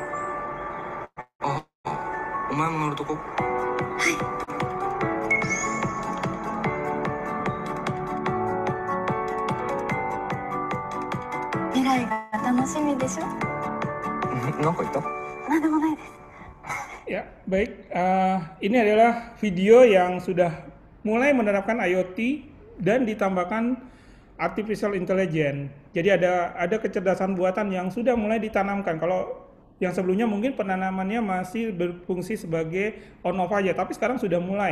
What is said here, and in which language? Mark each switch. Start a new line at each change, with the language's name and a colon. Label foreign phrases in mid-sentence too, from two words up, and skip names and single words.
Japanese: お前も乗るとこ？はい。未来が楽しみでしょ？なんか言った？なんでもないです。
Indonesian: Ya, baik. Ini adalah video yang sudah mulai menerapkan IoT dan ditambahkan
English: artificial intelligence.
Indonesian: Jadi ada kecerdasan buatan yang sudah mulai ditanamkan. Kalau yang sebelumnya mungkin penanamannya masih berfungsi sebagai
English: on off
Indonesian: aja, tapi sekarang sudah mulai.